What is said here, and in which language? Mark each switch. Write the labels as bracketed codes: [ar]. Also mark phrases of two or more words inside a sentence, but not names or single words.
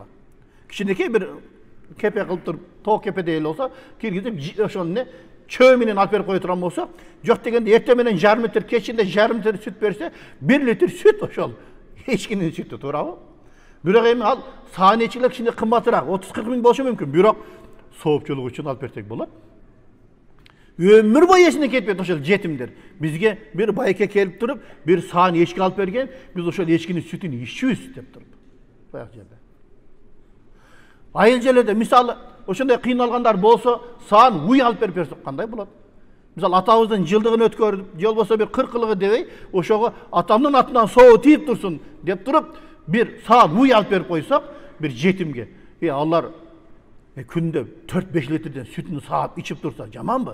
[ky] Кичинекей бир кепе кылып туруп, тоок кепеде эле болсо, киргизип ошону чөө менен алып берип кое турган болсо, жок дегенде эртең менен жарым литр, кечинде жарым литр сүт берсе, 1 литр сүт ошол эчкинин сүтү, туурабы? Бирок эми ал саан эчкилер кичине кымбатыраак, 30-40 миң болушу мүмкүн. Бирок соопчулук үчүн алып берсек болот. Ömür boyu esine ketmedi ошол жетимдер. Бизге бир байке келип туруп, бир саан эчки алып берген, биз ошол эчкинин сүтүн ичүүбүз деп туруп. Баягы жерде. Айыл жерлерде мисалы ошондой кыйналгандар болсо, саан уй алып берип берсек кандай болот? Мисалы атабыздын жылдыгын өткөрүп, же болбосо бир 40 кылыгы дебей, ошого атамдын атынан соо тийип турсун деп туруп, бир саан уй алып берип койсок, бир жетимге, алар күндө 4-5 литрден сүтүн саап ичип турса, жаманбы?